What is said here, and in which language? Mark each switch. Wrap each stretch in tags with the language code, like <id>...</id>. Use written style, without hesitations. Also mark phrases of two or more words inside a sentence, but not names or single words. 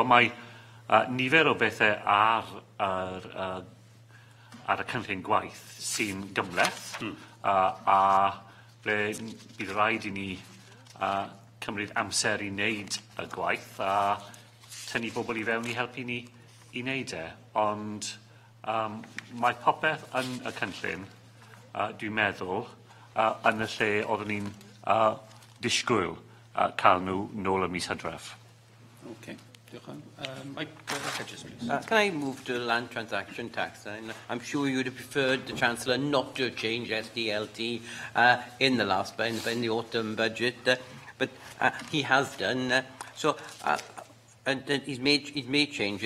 <cy>Mae nifer o bethau ar y cynllun gwaith sy'n gymleth a ble bydd rhaid i ni cymryd amser i wneud y gwaith a tynnu bobl i fewn i helpu ni i wneud e. Ond mae popeth yn y cynllun, dwi'n meddwl, yn y lle oeddwn ni'n disgwyl cael nhw nôl y mis Hydref.</cy> <en>Okay. Mike Hedges, please. Can I move to land transaction tax? I'm sure you would have preferred the Chancellor not to change SDLT in the last in the autumn budget, but he has done. And he's made changes.</en>